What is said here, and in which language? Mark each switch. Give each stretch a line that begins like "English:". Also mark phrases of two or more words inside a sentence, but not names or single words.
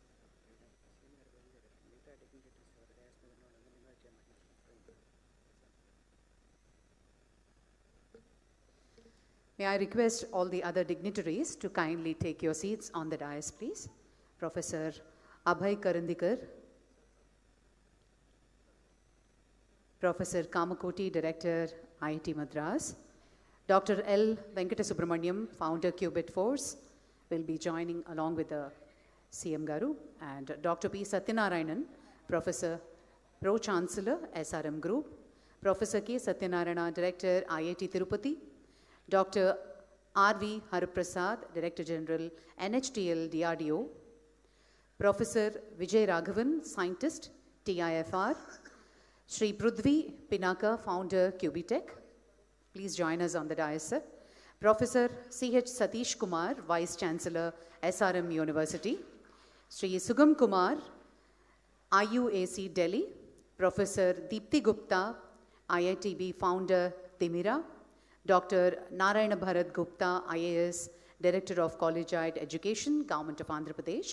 English: May I request all the other dignitaries to kindly take your seats on the dais, please. Professor Abhay Karandikar, Professor Kamakoti, Director, IIT Madras, Dr. L. Venkatasubramaniam, Founder Qubit Force, will be joining along with the CM Garu, and Dr. P. Satyanarayanan, Professor Pro Chancellor, SRM Group, Professor K. Satyanarayana, Director, IIT Tirupati, Dr. R.V. Hariprasad, Director General, NHTL DRDO, Professor Vijay Raghavan, Scientist, TIFR, Sri Prudvi Pinaka, Founder QBTech. Please join us on the dais, sir. Professor C.H. Satish Kumar, Vice Chancellor, SRM University. Sri Sugam Kumar, IUAC Delhi. Professor Deepthi Gupta, IITB Founder, Timira. Dr. Narayana Bharat Gupta, IAS, Director of Collegiate Education, Government of Andhra Pradesh.